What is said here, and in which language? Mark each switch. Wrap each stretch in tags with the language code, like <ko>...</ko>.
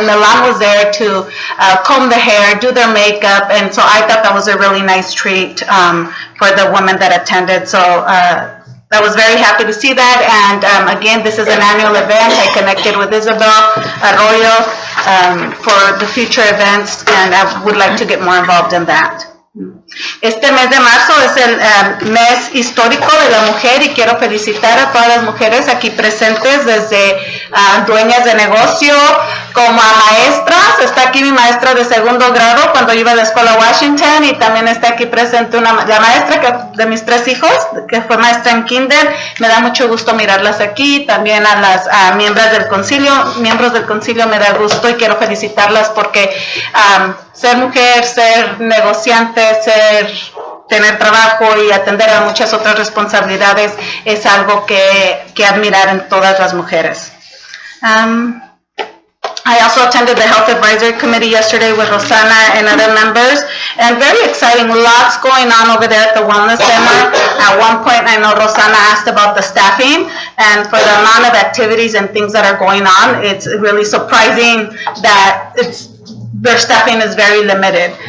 <en>And Milan was there to comb the hair, do their makeup, and so I thought that was a really nice treat for the women that attended. So I was very happy to see that, and again, this is an annual event. I connected with Isabel Arroyo for the future events, and I would like to get more involved in that.</en> <es>Este mes de marzo es el mes histórico de la mujer y quiero felicitar a todas las mujeres aquí presentes, desde dueñas de negocio como a maestras. Está aquí mi maestra de segundo grado cuando iba a la escuela Washington y también está aquí presente la maestra de mis 3 hijos, que fue maestra en kinder. Me da mucho gusto mirarlas aquí. También a las miembros del concilio me da gusto y quiero felicitarlas porque ser mujer, ser negociante, tener trabajo y atender a muchas otras responsabilidades es algo que admirar en todas las mujeres.</es> <en>I also attended the Health Advisory Committee yesterday with Rosana and other members, and very exciting, lots going on over there at the Wellness Center. At one point, I know Rosana asked about the staffing, and for the amount of activities and things that are going on, it's really surprising that their staffing is very limited.</en>